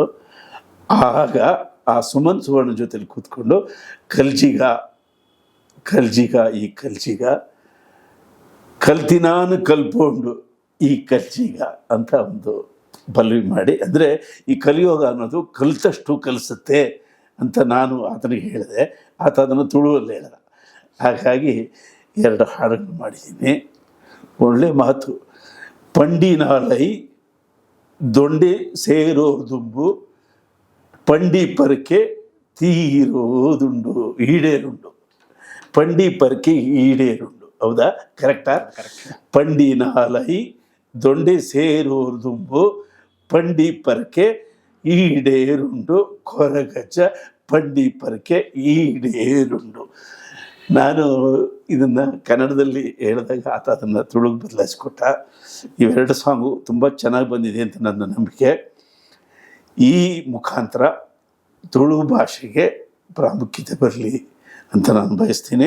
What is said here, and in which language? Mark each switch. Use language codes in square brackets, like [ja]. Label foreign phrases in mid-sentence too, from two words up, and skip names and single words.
[kn] ಆಗ ಆ ಸುಮನ್ ಸುವರ್ಣ ಜೊತೆಲಿ ಕೂತ್ಕೊಂಡು [tcy] ಕಲ್ಜಿಗ ಈ ಕಲ್ಜಿಗ ಕಲ್ತಿನಾನು ಕಲ್ಪೊಂಡು ಈ ಕಲ್ಜಿಗ [kn] ಅಂತ ಒಂದು ಪಲ್ಲವಿ ಮಾಡಿ, ಅಂದರೆ ಈ ಕಲಿಯೋಗ ಅನ್ನೋದು ಕಲಿತಷ್ಟು ಕಲಿಸುತ್ತೆ ಅಂತ ನಾನು ಆತನಿಗೆ ಹೇಳಿದೆ. ಆತ ಅದನ್ನು ತುಳುವಲ್ಲಿ ಹೇಳಿದ. ಹಾಗಾಗಿ 2 ಹಾಡುಗಳು ಮಾಡಿದ್ದೀನಿ. ಒಳ್ಳೆ ಮಾತು. [tcy] ಪಂಡಿ ನಾಲೈ ದೊಂಡೆ ಸೇರೋದುಂಬು ಪಂಡಿ ಪರಕೆ ತೀರೋದುಂಡು ಈಡೇರುಂಡು. ಪಂಡಿ ಪರಕೆ ಈಡೇರುಂಡು, [kn] ಹೌದಾ? ಕರೆಕ್ಟಾ? [tcy] ಪಂಡಿ ನಾಲೈ ದೊಂಡೆ ಸೇರೋದುಂಬು ಪಂಡಿ ಪರಕೆ ಈಡೇರುಂಡು ಕೊರಗಜ ಪಂಡಿ ಪರಕೆ ಈಡೇರುಂಡು. [kn] ನಾನು ಇದನ್ನು ಕನ್ನಡದಲ್ಲಿ ಹೇಳಿದಾಗ ಆತ ಅದನ್ನು ತುಳುಗೆ ಬದಲಾಯಿಸ್ಕೊಟ್ಟ. ಇವೆರಡು ಸಾಂಗು ತುಂಬ ಚೆನ್ನಾಗಿ ಬಂದಿದೆ ಅಂತ ನನ್ನ ನಂಬಿಕೆ. ಈ ಮುಖಾಂತರ ತುಳು ಭಾಷೆಗೆ ಪ್ರಾಮುಖ್ಯತೆ ಬರಲಿ ಅಂತ ನಾನು ಬಯಸ್ತೀನಿ.